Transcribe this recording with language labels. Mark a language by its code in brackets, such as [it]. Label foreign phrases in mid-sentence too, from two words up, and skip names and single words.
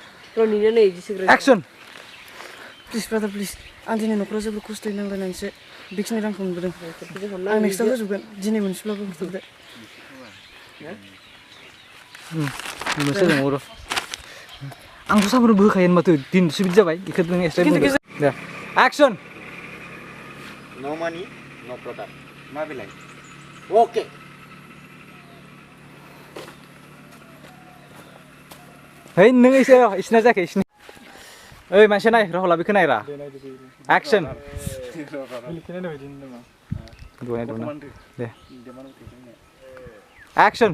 [en] Action. Please brother please. [brx] An दिनै न'खराव जोबोर खस्थ'यै नांलायनानैसो बेखिनि रांखौ मोनबोदों। आं नेक्स्टआव होजोबगोन दिनै मोनसेब्लाबो होजोबदो। मोनसे दङ र'। आंथ' सामफ्रोमबो होखायो माथो दिनैसो बिदि जाबाय बेखौ नों एक्सट्रा बुंदो। दे Action. [en] No money, no product. [brx] मा बेलाय? [en] Okay. [brx] Hey नों एसे इसना जायाखै इसनि। ओइ मानसि नाय राहुला बेखौ नायरा। [en] Action. दे Action.